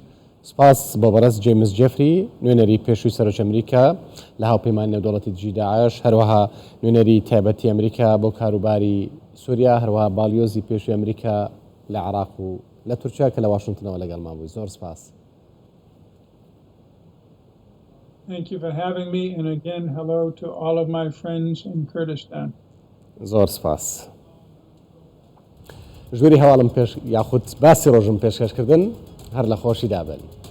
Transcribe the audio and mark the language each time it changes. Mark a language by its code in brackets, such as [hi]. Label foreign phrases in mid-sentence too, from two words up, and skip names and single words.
[ckb] سپاس بۆ بەڕێز جێمس جێفری نوێنەری پێشووی سەرۆکی ئەمریکا لە هاوپەیمانی نێودەوڵەتی دژی داعش هەروەها نوێنەری تایبەتی ئەمریکا بۆ کاروباری سووریا هەروەها باڵیۆزی پێشووی ئەمریکا لە عێراق و لە تورکیا کە لە واشنگتنەوە لەگەڵمان بووی زۆر سپاس [en] Thank you for having me, and again, hello to all of my friends in Kurdistan. [ckb] زۆر سپاس. ژووری هەواڵم پێش یاخود باسی ڕۆژم پێشکەشکردن هەر لە خۆشی دابن.